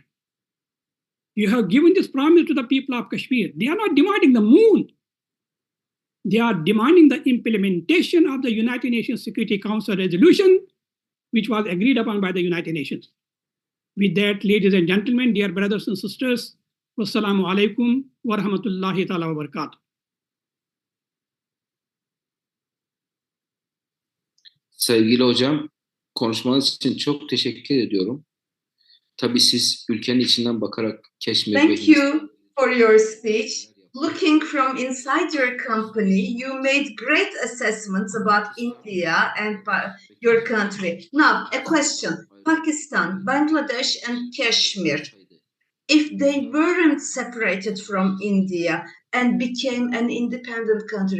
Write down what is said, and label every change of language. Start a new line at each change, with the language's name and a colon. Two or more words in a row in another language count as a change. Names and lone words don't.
English: You have given this promise to the people of Kashmir. They are not demanding the moon. They are demanding the implementation of the United Nations Security Council resolution, which was agreed upon by the United Nations. With that, ladies and gentlemen, dear brothers and sisters,
Arabic: والسلام عليكم ورحمة الله تعالى وبركاته.
Turkish: Sevgili hocam, konuşmanız için çok teşekkür ediyorum. Tabii siz ülkenin içinden bakarak Keşmir ve
English: Thank you for your speech. Looking from inside your company, you made great assessments about India and your country. Now, a question. Pakistan, Bangladesh, and Kashmir. if they weren't separated from India and became an independent country?